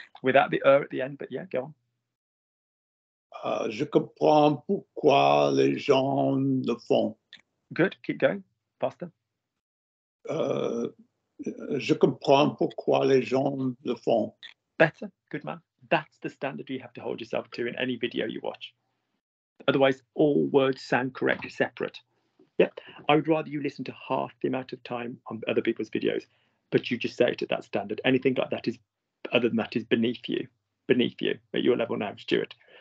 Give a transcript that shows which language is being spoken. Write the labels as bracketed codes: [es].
[en] Without the at the end, but yeah, go on. [fr] Je comprends pourquoi les gens le font. [en] Good. Keep going. Faster. [fr] Je comprends pourquoi les gens le font. [en] Better. Good man. That's the standard you have to hold yourself to in any video you watch. Otherwise, all words sound correct separate. Yep. I would rather you listen to half the amount of time on other people's videos, but you just say it at that standard. Anything like that is, other than that, is beneath you at your level now, Stuart.